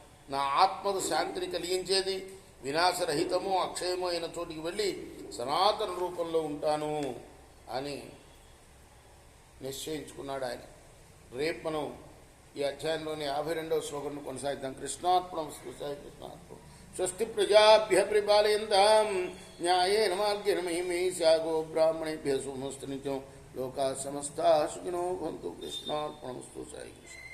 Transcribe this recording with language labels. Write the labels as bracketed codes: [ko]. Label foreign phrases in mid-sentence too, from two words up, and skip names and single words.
[te] నా ఆత్మకు శాంతిని కలిగించేది, వినాశరహితము అక్షయము అయిన చోటికి వెళ్ళి సనాతన రూపంలో ఉంటాను అని నిశ్చయించుకున్నాడు ఆయన. రేపు మనం ఈ అధ్యాయంలోని 52వ శ్లోకం కొనసాగిద్దాం. [sa] కృష్ణార్పణమస్తు. కృష్ణార్పణం. స్వస్తి ప్రజాభ్య పరిపాలయంతాం న్యాయేన మార్గేణ మహిమేషా గో బ్రాహ్మణేభ్యः శుభమస్తు నిత్యం. లోకా సమస్తా సుఖినో భవంతు. కృష్ణార్పణమస్తు. సాయి కృష్ణ.